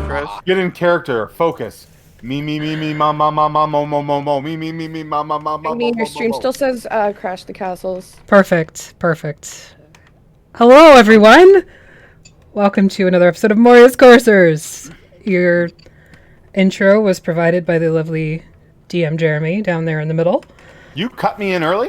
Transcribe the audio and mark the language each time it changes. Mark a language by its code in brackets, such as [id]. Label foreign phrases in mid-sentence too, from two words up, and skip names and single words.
[en] Get in character. Focus. Me, ma, ma, ma, ma, mo, mo, mo, mo. Me, ma, ma, ma, ma, I mean, mo, your mo, stream mo. still says crash the castles. Perfect. Hello, everyone. Welcome to another episode of Moria's Coursers. Your intro was provided by the lovely DM Jeremy down there in the middle. You cut me in early?